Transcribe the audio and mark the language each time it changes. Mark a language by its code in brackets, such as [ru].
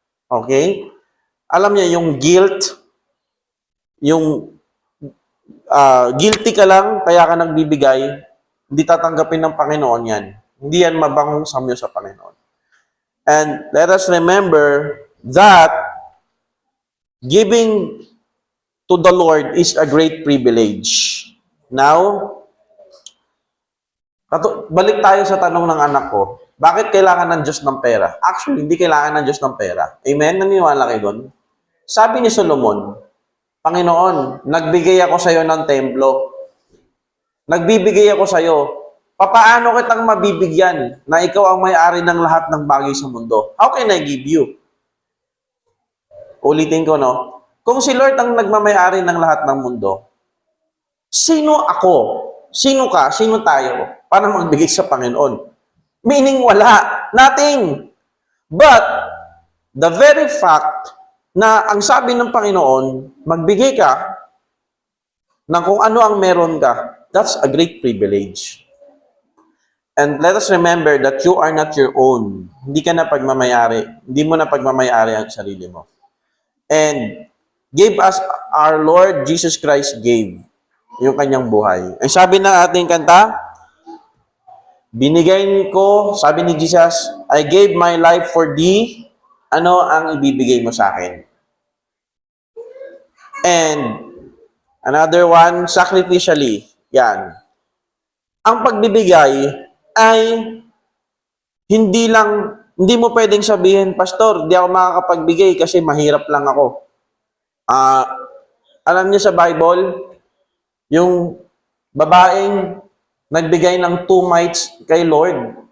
[tl] Okay? Alam niya, yung guilt, yung guilty ka lang, kaya ka nagbibigay, hindi tatanggapin ng Panginoon yan. Hindi yan mabangong samyo sa Panginoon. [en] And let us remember that giving to the Lord is a great privilege. [tl] Now, balik tayo sa tanong ng anak ko. Bakit kailangan ng Diyos ng pera? Actually, hindi kailangan ng Diyos ng pera. Amen? Naniniwala kayo doon? Sabi ni Solomon, Panginoon, nagbigay ako sa iyo ng templo. Nagbibigay ako sa iyo. Papaano kitang mabibigyan na ikaw ang may-ari ng lahat ng bagay sa mundo? [en] How can I give you? Ulitin ko, no? [tl] Kung si Lord ang nagmamay-ari ng lahat ng mundo, sino ako? Sino ka? Sino tayo? Para magbigay sa Panginoon? Meaning wala. Nothing. But, the very fact na ang sabi ng Panginoon, magbigay ka ng kung ano ang meron ka, that's a great privilege. [en] And let us remember that you are not your own. [tl] Hindi ka na pagmamayari. Hindi mo na pagmamayari ang sarili mo. [en] And gave us our Lord Jesus Christ gave yung kanyang buhay. [tl] Ang sabi ng ating kanta, binigay ko, sabi ni Jesus, I gave my life for thee. Ano ang ibibigay mo sa akin? [en] And another one, sacrificially. [tl] Yan. Ang pagbibigay ay hindi mo pwedeng sabihin, Pastor, di ako makakapagbigay kasi mahirap lang ako. Alam niyo sa Bible, yung babaeng nagbigay ng 2 mites kay Lord.